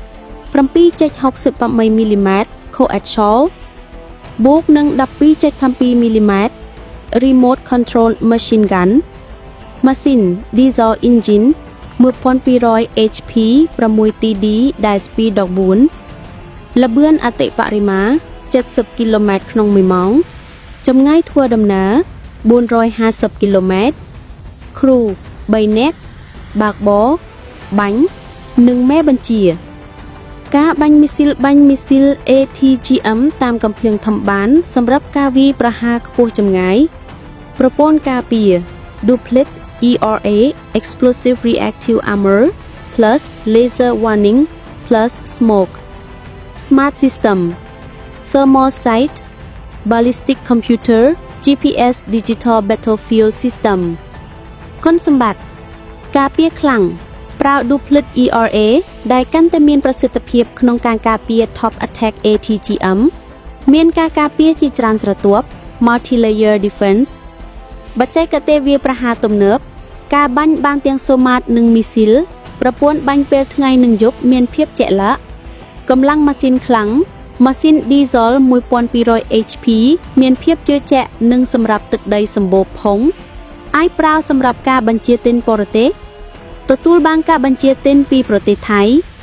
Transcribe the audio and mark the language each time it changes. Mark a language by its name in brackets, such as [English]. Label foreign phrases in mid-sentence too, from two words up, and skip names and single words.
[Khmer] 7.68 មីលីម៉ែត្រ Coaxial បូកនឹង 12.7 មីលីម៉ែត្រ [English] Remote Control Machine Gun [Khmer] ម៉ាស៊ីន [English] Diesel Engine [Khmer] 1200 HP 6TD ដែល Speed 14 ល្បឿនអតិបរមា 70 គីឡូម៉ែត្រក្នុង1ម៉ោងចម្ងាយធ្វើដំណើរ 450 គីឡូម៉ែត្រ Crew 3 នាក់បើកប របាញ់និងមេបញ្ជាការបាញ់មីស៊ីល ATGM តាមកំភ្លើងធំបានសម្រាប់ការវាយប្រហារខ្ពស់ចម្ងាយប្រព័ន្ធការពារ [English] Duplet ERA Explosive Reactive Armor plus Laser Warning plus Smoke Smart System Thermal Sight Ballistic Computer GPS Digital Battlefield System [Khmer] គុណសម្បត្តិការពារខ្លាំងប្រើ [English] Duplet ERA [Khmer] ដែលកាន់តែមានប្រសិ ទ្ធភាពក្នុងការការពារ [English] Top Attack ATGM [Khmer] មានការការពារជាច្រើនស្រទាប់ [English] Multi-layer Defense [Khmer] បច្ចេកទេសវាយប្រហារទំនើបការបាញ់បានទាំងសូម៉ាតនិងមីស៊ីលប្រព័ន្ធបាញ់ពេលថ្ងៃនិងយប់មានភាពជាក់លាក់កម្លាំងម៉ាស៊ីនខ្លាំងម៉ាស៊ីន Diesel 1200 HP មានភាពជឿជាក់និងសម្រាប់ទឹកដីសម្បូរផុងអាចប្រើសម្រាប់ការបញ្ជាទិញបរទេសទទួលបានការបញ្ជាទិញពីប្រទេសថៃ